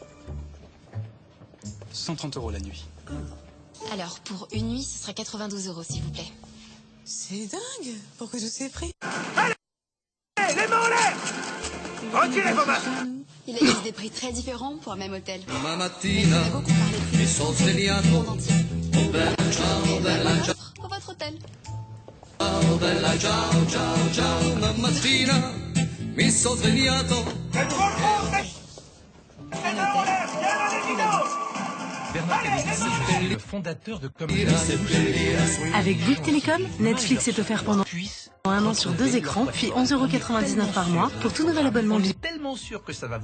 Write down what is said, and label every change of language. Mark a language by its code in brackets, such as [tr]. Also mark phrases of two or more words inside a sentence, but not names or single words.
[fr] 130 € la nuit. Alors pour une nuit, ce sera 92 € s'il vous plaît. C'est dingue. Pourquoi tout s'est pris? Les mains en l'air! Retirez vos masques! Il existe des prix très différents pour un même hôtel. [it] Mamma mattina, mi sono svegliato. [fr] Pour votre hôtel. [it] Ciao bella, ciao, ciao, ciao. Mamma mattina, mi sono svegliato. [fr] Bernard Canetti, le fondateur de Comedy. Avec Bouygues Télécom, Netflix est offert pendant 1 an sur 2 écrans, puis 11,99 € par mois pour tout nouvel abonnement Tellement sûr que ça va vous